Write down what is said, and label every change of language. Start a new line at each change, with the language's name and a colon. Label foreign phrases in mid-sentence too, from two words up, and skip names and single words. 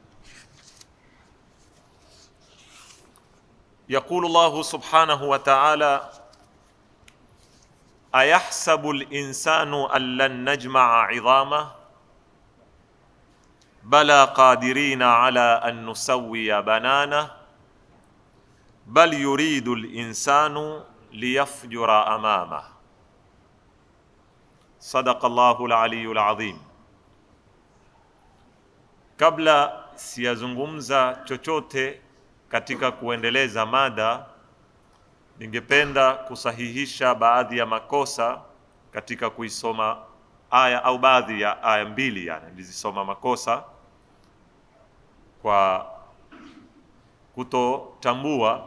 Arabic: يقول الله سبحانه وتعالى: أيحسب الإنسان أن لن نجمع عظامه بلى قادرين على أن نسوي بنانه بل يريد الإنسان ليفجر أمامه. صدق الله العلي العظيم.
Swahili: Kabla siyazungumza chochote katika kuendeleza mada, ningependa kusahihisha baadhi ya makosa katika kuisoma aya au baadhi ya aya mbili, yani nilizisoma makosa kwa kutotambua.